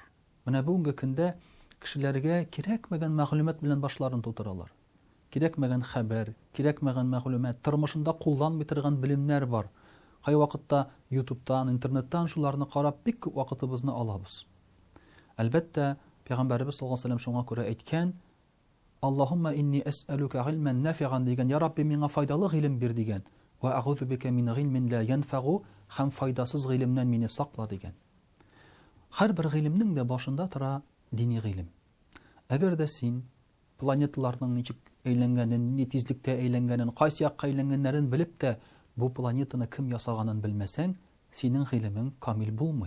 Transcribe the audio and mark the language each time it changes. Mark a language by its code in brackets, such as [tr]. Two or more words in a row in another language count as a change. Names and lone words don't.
[tt] Менә бүгенге көндә кешеләргә кирәкмәгән мәгълүмат белән башларын тутыралар. Кирәкмәгән хәбәр, кирәкмәгән мәгълүмат, тормышында кулланмый торган белемнәр бар. Кай вакытта YouTube'тан, интернеттан шуларны карап бик күп вакытыбызны алабыз. Әлбәттә, Пәйгамбәрбез [ar] صلى الله عليه وسلم [tt] шуңа күрә әйткән: [ar] "اللهم إني أسألك علما نافعا" [tt] дигән, "Я Рабби, миңа файдалы гыйлем бир" дигән. [ar] "وأعوذ بك من علم لا ينفع" [tt] һәм файдасыз гыйлемнән мине сакла дигән. Һәрбер гыйлемнең дә башында тора дини гыйлем. Әгәр дә син планеталарның ничек әйләнгәнен, ни тизлектә әйләнгәнен, кайсы якка әйләнгәннәрен белеп тә бу планетаны кем ясаганын белмәсәң, синең гыйлемең камил булмый.